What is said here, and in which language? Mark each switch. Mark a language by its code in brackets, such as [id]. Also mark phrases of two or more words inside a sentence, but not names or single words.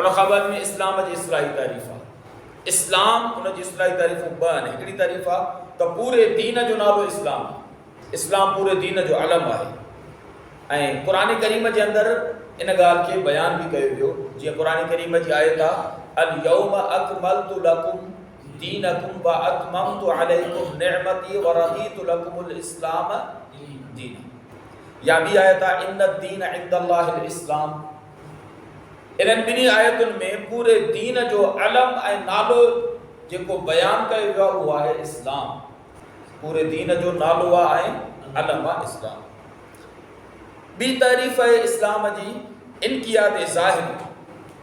[sd] उन ख़बर में इस्लाम जी इस्लाही तारीफ़ आहे। इस्लाम उन जी इस्लाही तारीफ़ूं 2 आहिनि। हिकिड़ी तारीफ़ आहे त पूरे दीन जो नालो इस्लाम आहे, इस्लाम पूरे दीन जो अलम आहे। ऐं क़ुरान करीम जे अंदरि इन ॻाल्हि खे बयान बि कयो वियो, जीअं क़ुरान करीम जी आयत आहे [ar] اليوم أكملت لكم دينكم وأتممت عليكم نعمتي ورضيت لكم الإسلام دينا. [sd] या ॿी आयत आहे [ar] إن الدين عند الله الإسلام. [sd] इन्हनि ॿिन्ही आयतुनि में पूरे दीन जो अलम ऐं नालो जेको बयान कयो वियो आहे उहो आहे इस्लाम। पूरे दीन जो नालो आहे ऐं अलम आहे इस्लाम। ॿी तारीफ़ आहे इस्लाम जी इनक़ियाद ज़ाहिर।